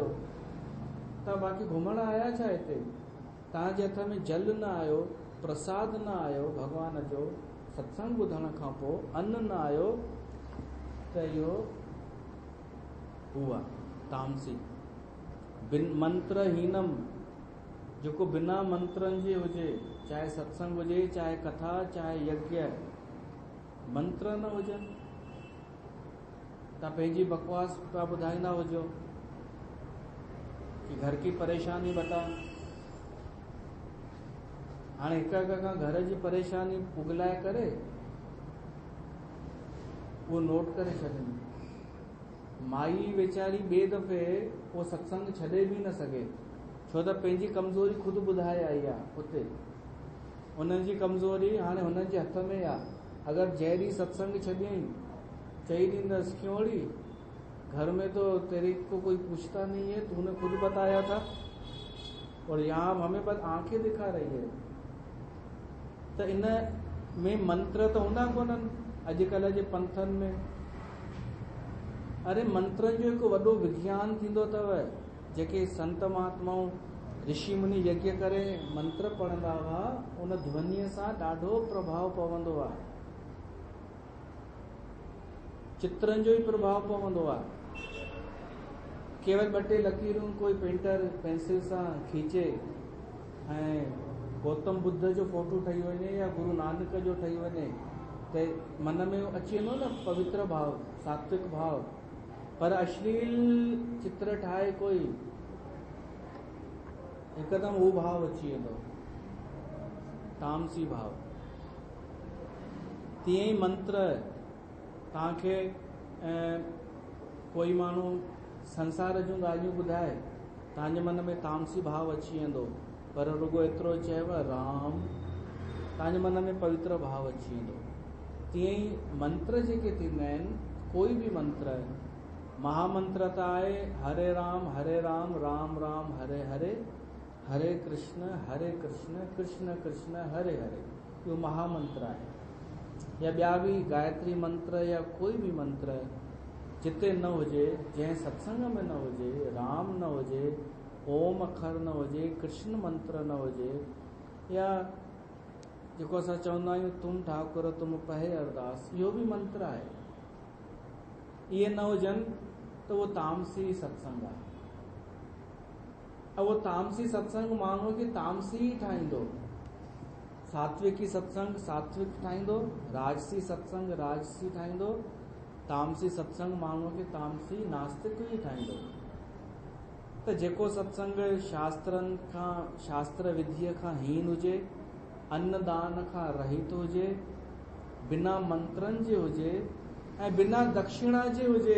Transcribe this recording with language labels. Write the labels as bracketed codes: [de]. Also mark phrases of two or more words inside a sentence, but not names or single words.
[sd] तव्हां बाक़ी घुमण आया छा हिते? तव्हांजे हथ में जल न आयो, प्रसाद न आयो भॻवान जो, सत्संग ॿुधण खां पोइ अन्न न आयो, त इहो हुआ तामसी। [sa] बिन मंत्रहीनम, [sd] जेको बिना मंत्रनि जे हुजे, चाहे सत्संग हुजे, चाहे कथा, चाहे यज्ञ, मंत्र न हुजनि, तव्हां पंहिंजी बकवास पिया ॿुधाईंदा हुजो कि [hi] घर की परेशानी बता। [sd] हाणे हिक खां घर जी परेशानी उगलाए करे उहो नोट करे छॾनि। माई वेचारी ॿिए दफ़े उहो सत्संग छॾे बि न सघे, छो त पंहिंजी कमज़ोरी ख़ुदि ॿुधाए आई आहे उते। उन्हनि जी कमज़ोरी हाणे हुननि जे हथ में आहे। अगर जहिड़ी सत्संग छॾियईं, चई ॾींदसि क्योंड़ी, [hi] घर में तो तेरे को कोई पूछता नहीं है, तूने खुद बताया था और यहाँ हमें बस आंखें दिखा रही है। [sd] तो इन में मंत्र तो हूंदा कोन्हनि अॼुकल्ह जे पंथनि में। अरे मंत्रनि जो हिकु वॾो विज्ञान थींदो अथव। जेके संत महात्माऊं ऋषि मुनि यज्ञ करे मंत्र पढ़ंदा हुआ, उन ध्वनिअ सां ॾाढो प्रभाव पवंदो आहे। चित्रनि जो ई प्रभाव पवंदो आहे। केवल 2-3 लकीरूं कोई पेंटर पेंसिल सां खींचे ऐं गौतम बुद्ध जो फोटो ठही वञे या गुरु नानक जो ठही वञे, त मन में अची वेंदो न पवित्र भाव, सात्विक भाव। पर अश्लील चित्र ठाहे कोई, हिकदमि उहो भाव अची वेंदो, तामसी भाव। तीअं ई मंत्र तव्हांखे कोई माण्हू संसार जूं ॻाल्हियूं ॿुधाए, तव्हांजे मन में तामसी भाव अची वेंदो। पर रुगो एतिरो चयव राम, तव्हांजे मन में पवित्र भाव अची वेंदो। तीअं ई मंत्र जेके थींदा आहिनि, कोई बि मंत्र, महामंत्र त आहे हरे राम राम राम हरे हरे, हरे कृष्ण कृष्ण कृष्ण हरे हरे, इहो महामंत्र आहे। या ॿिया बि गायत्री मंत्र या कोई बि मंत्र जिते न हुजे, जंहिं सत्संग में न हुजे, राम न हुजे, ओम अखर न हुजे, कृष्ण मंत्र न हुजे, या जेको असां चवंदा आहियूं [pa] तुम ठाकुर तुम पहे अरदास, [sd] इहो बि मंत्र आहे। इहे न हुजनि त उहो तामसी सत्संग आहे। ऐं उहो तामसी सत्संग माण्हूअ खे तामसी ठाहींदो। सात्विकी सत्संग सात्विक ठाहींदो, राजसी सत्संग राजसी ठाहींदो, तामसी सत्संग माण्हूअ खे तामसी नास्तिक ई ठाहींदो। त जेको सत्संग शास्त्रनि खां शास्त्र विधीअ खां हीन हुजे, अन्नदान खां रहित हुजे, बिना मंत्रनि जे हुजे ऐं बिना दक्षिणा जे हुजे।